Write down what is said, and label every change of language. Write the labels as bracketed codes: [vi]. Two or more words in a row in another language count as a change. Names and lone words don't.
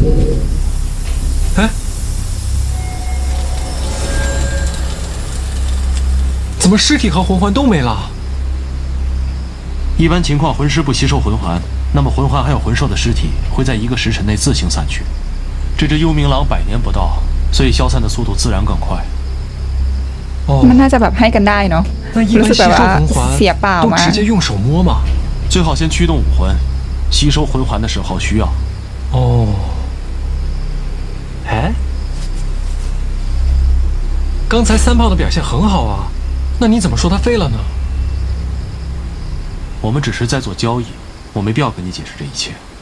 [zh] 哎，怎么尸体和魂环都没了？一般情况，魂师不吸收魂环，那么魂环还有魂兽的尸体会在1个时辰内自行散去。这只幽冥狼100年不到，所以消散的速度自然更快。 [th] มันน่าจะแบบให้กันได้เนาะรู้สึกแบบว่าเสียเปล่ามา [zh] 都直接用手摸嘛。最好先驱动武魂，吸收魂环的时候需要。哦。哎，刚才3炮的表现很好啊，那你怎么说他废了呢？我们只是在做交易，我没必要跟你解释这一切。